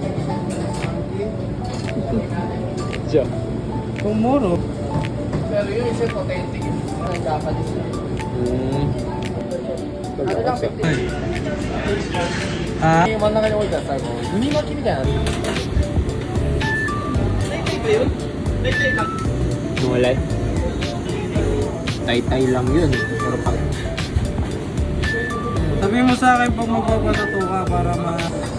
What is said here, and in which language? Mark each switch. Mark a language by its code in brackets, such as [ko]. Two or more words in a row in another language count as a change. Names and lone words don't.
[tl] Diyo. [en] Tomorrow. [tl] Pero yung isa authentic. Ang Japanese. Ano lang 50? Ah, [ja] 真ん中に置いたら最後海巻きみたいな。 [tl] Wala. Tay-tay lang yun. Pero pag... sabihin mo sa akin pag magpapatato ka para